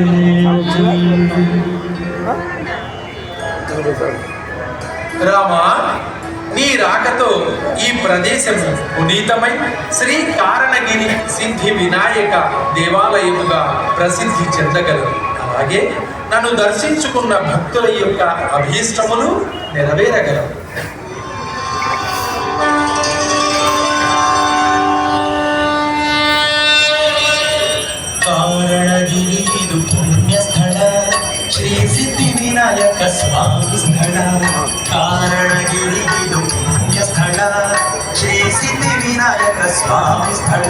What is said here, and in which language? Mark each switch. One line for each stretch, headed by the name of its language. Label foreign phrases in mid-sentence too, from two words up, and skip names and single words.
Telugu: రామా, నీ రాకతో ఈ ప్రదేశం పునీతమై శ్రీ కారణగిరి సిద్ధి వినాయక దేవాలయముగా ప్రసిద్ధి చెందగలదు. అలాగే నన్ను దర్శించుకున్న భక్తుల యొక్క అభీష్టములు నెరవేరగలవు.
Kannada: ಕಾರಣಗಿರಿ ಇದು ಪುಣ್ಯ ಸ್ಥಳ, ಶ್ರೀ ಸಿದ್ಧಿ ವಿನಾಯಕ ಸ್ವಾಮಿ ಸ್ಥಳ. ಕಾರಣಗಿರಿ ಇದು ಪುಣ್ಯ ಸ್ಥಳ, ಶ್ರೀ ಸಿದ್ಧಿ ವಿನಾಯಕ ಸ್ವಾಮಿ ಸ್ಥಳ.